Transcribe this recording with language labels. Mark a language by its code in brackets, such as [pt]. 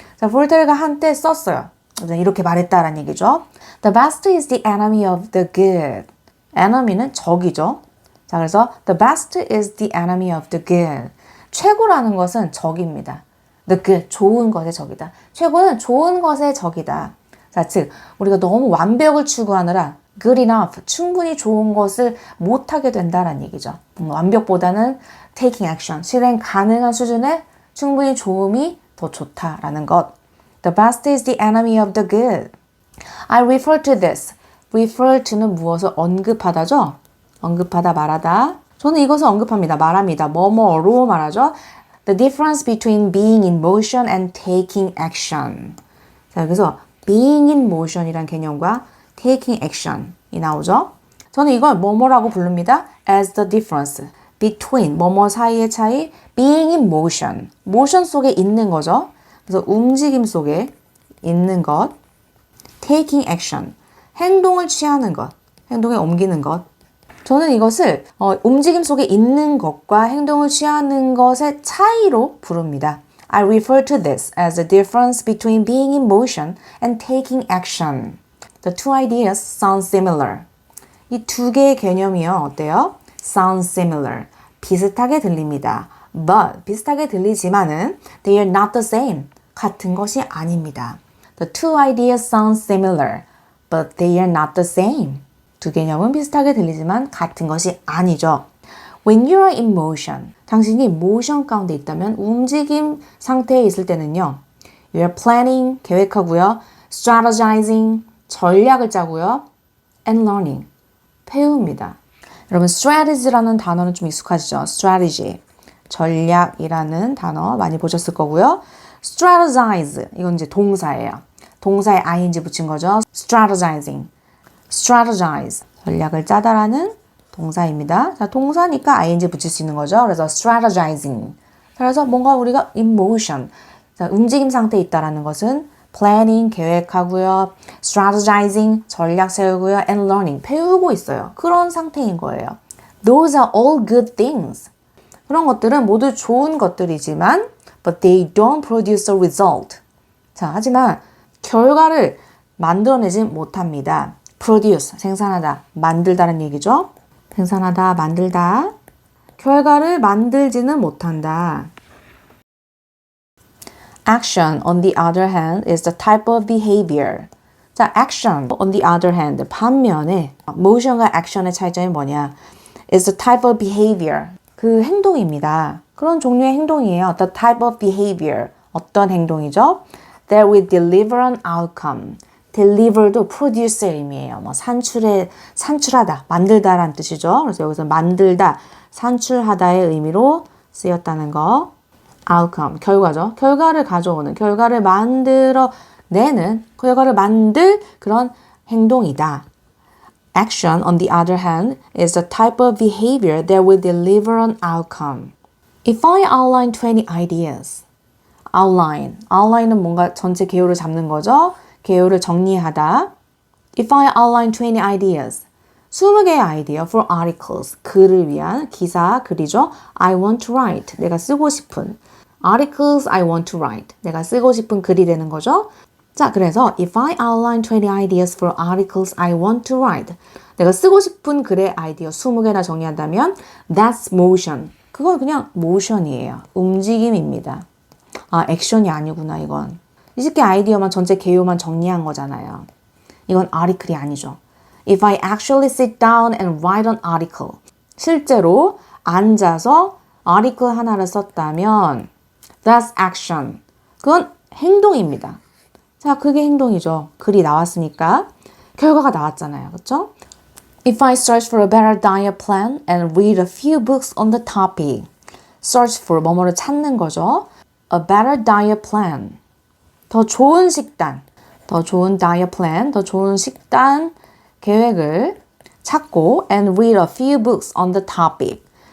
[ko] 자, 볼테르가 한때 썼어요. 이렇게 말했다라는 얘기죠. [en] The best is the enemy of the good. enemy는 [ko] 적이죠. 자, 그래서 [en] the best is the enemy of the good. [ko] 최고라는 것은 적입니다. [en] The good, [ko] 좋은 것의 적이다. 최고는 좋은 것의 적이다. 자, 즉 우리가 너무 완벽을 추구하느라 [en] good enough, [ko] 충분히 좋은 것을 못하게 된다라는 얘기죠. 완벽보다는 taking action, 실행 가능한 수준의 충분히 좋음이 더 좋다라는 것. [en] The best is the enemy of the good. I refer to this. [ko] refer to는 무엇을 언급하다죠? 언급하다, 말하다. 저는 이것을 언급합니다. 말합니다. 뭐뭐로 말하죠. [en] The difference between being in motion and taking action. [ko] 자, 그래서 being in motion이란 개념과 taking action이 나오죠. 저는 이걸 뭐뭐라고 부릅니다. [en] As the difference between [ko] 뭐뭐 사이의 차이, [en] being in motion. [ko] motion 속에 있는 거죠. 그래서 움직임 속에 있는 것. taking action. 행동을 취하는 것. 행동에 옮기는 것. 저는 이것을 움직임 속에 있는 것과 행동을 취하는 것의 차이로 부릅니다. [en] I refer to this as the difference between being in motion and taking action. The two ideas sound similar. [ko] 이 두 개의 개념이요. 어때요? [en] Sound similar. [ko] 비슷하게 들립니다. [en] But [ko] 비슷하게 들리지만은 [en] they are not the same. [ko] 같은 것이 아닙니다. [en] The two ideas sound similar, but they are not the same. [ko] 두 개념은 비슷하게 들리지만 같은 것이 아니죠. [en] When you are in motion, [ko] 당신이 motion 가운데 있다면 움직임 상태에 있을 때는요. [en] You are planning, [ko] 계획하고요. Strategizing, 전략을 짜고요. [en] And learning, [ko] 배웁니다. 여러분 strategy라는 단어는 좀 익숙하시죠? strategy, 전략이라는 단어 많이 보셨을 거고요. strategize, 이건 이제 동사예요. 동사에 ing 붙인 거죠. strategizing, strategize, 전략을 짜다라는 동사입니다. 자, 동사니까 ing 붙일 수 있는 거죠. 그래서 strategizing. 그래서 뭔가 우리가 in motion, 자, 움직임 상태에 있다라는 것은 planning, 계획하고요. strategizing, 전략 세우고요. and learning, 배우고 있어요. 그런 상태인 거예요. [en] Those are all good things. [ko] 그런 것들은 모두 좋은 것들이지만 [en] but they don't produce a result. [ko] 자, 하지만 결과를 만들어내지 못합니다. produce, 생산하다, 만들다라는 얘기죠. 생산하다, 만들다. 결과를 만들지는 못한다. [en] Action, on the other hand, is the type of behavior. [ko] 자, [en] action, on the other hand, [ko] 반면에 motion과 action의 차이점이 뭐냐? [en] is the type of behavior. [ko] 그 행동입니다. 그런 종류의 행동이에요. [en] The type of behavior. [ko] 어떤 행동이죠? [en] That will deliver an outcome. [ko] deliver도 produce의 의미예요. 뭐 산출하다, 만들다라는 뜻이죠. 그래서 여기서 만들다, 산출하다의 의미로 쓰였다는 거. outcome, 결과죠. 결과를 가져오는, 결과를 만들어내는, 결과를 만들 그런 행동이다. [en] Action, on the other hand, is a type of behavior that will deliver an outcome. If I outline 20 ideas, outline은 [ko] 뭔가 전체 개요를 잡는 거죠. 개요를 정리하다. [en] If I outline 20 ideas, [ko] 20개의 아이디어 [en] for articles, [ko] 글을 위한 기사, 글이죠. [en] I want to write, [ko] 내가 쓰고 싶은. [en] articles I want to write, [ko] 내가 쓰고 싶은 글이 되는 거죠. 자, 그래서 [en] if I outline 20 ideas for articles I want to write, [ko] 내가 쓰고 싶은 글의 아이디어 20개나 정리한다면 [en] that's motion. [ko] 그건 그냥 motion이에요. 움직임입니다. 아, 액션이 아니구나 이건. 20개 아이디어만 전체 개요만 정리한 거잖아요. 이건 article이 아니죠. [en] If I actually sit down and write an article, [ko] 실제로 앉아서 article 하나를 썼다면 [en] that's action. [ko] 그건 행동입니다. 자, 그게 행동이죠. 글이 나왔으니까 결과가 나왔잖아요. 그렇죠? [en] If I search for a better diet plan and read a few books on the topic. [ko] search for 뭐뭐를 찾는 거죠. [en] A better diet plan. [ko] 더 좋은 식단. 더 좋은 diet plan. 더 좋은 식단 계획을 찾고 [en] and read a few books on the topic.